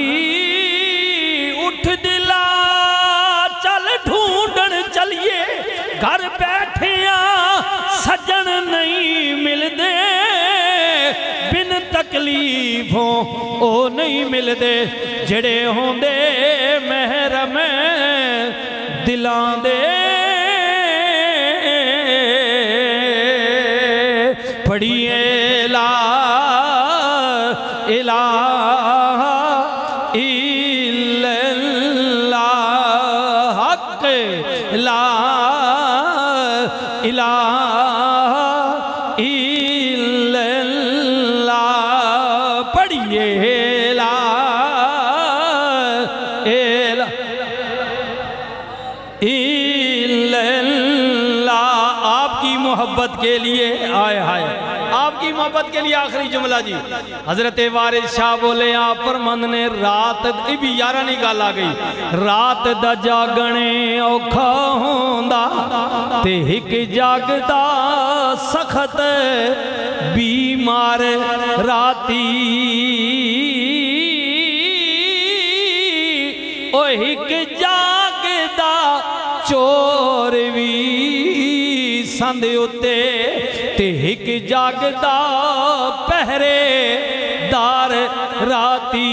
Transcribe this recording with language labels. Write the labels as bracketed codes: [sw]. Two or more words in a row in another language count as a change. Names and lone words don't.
[pa] اٹھ دلا چل ڈھونڈن چلیے، گھر بیٹھیاں سجن نہیں ملدے، بن تکلیفاں او نہیں ملدے، جہڑے ہوندے محرم دلاں دے. [ar] پڑھیے لا إله إلا الله، حق لا إله إلا الله. پڑھیے لا إلا الله. [ur] آپ کی محبت کے لیے آئے ہائے، آپ کی محبت کے لیے آخری جملہ جی. [pa] حضرت وارث شاہ بولے آپ فرماندے نے، رات بھی یارا نہیں گل آ گئی، رات دا جاگنا اوکھا ہوندا تے ہک جاگدا سخت بیمار راتیں. او ہک جاگدا چور بھی سنھ اتے، تے ہک جاگدا پہریدار راتیں.